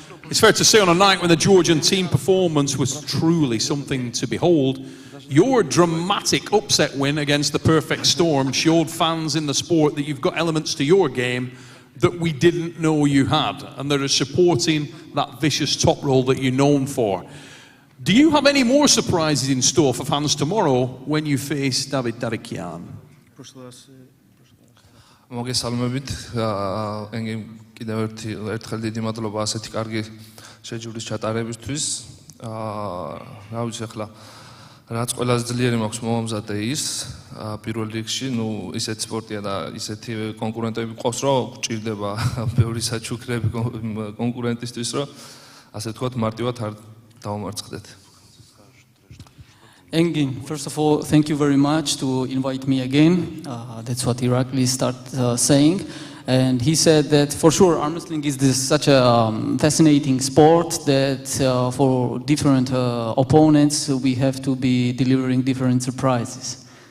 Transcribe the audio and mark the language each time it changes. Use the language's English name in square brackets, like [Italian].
[English] It's fair to say on a night when the Georgian team performance was truly something to behold, your dramatic upset win against the Perfect Storm showed fans in the sport that you've got elements to your game that we didn't know you had, and that are supporting that vicious top roll that you're known for. Do you have any more surprises in store for fans tomorrow when you face David Dadikyan? [Georgian] მოგესალმებით. ენგენ კიდევ ერთხელ დიდი მადლობა ასეთი კარგი შეჯიბრის ჩატარებისთვის. რა ვიცი ახლა რაც ყველაზე ძლიერი მაქვს მომამზადე ის პირველ რიგში, ისეთ სპორტია და ისეთი კონკურენტები ყავს, რომ გჭირდება ბევრი საჩუქრები კონკურენტისთვის, რომ ასე ვთქვათ, მარტივად არ დავამარცხდეთ. [English] Engin, first of all, thank you very much to invite me again. That's what Irakli started saying. And he said that for sure arm wrestling is such a fascinating sport that for different opponents we have to be delivering different surprises.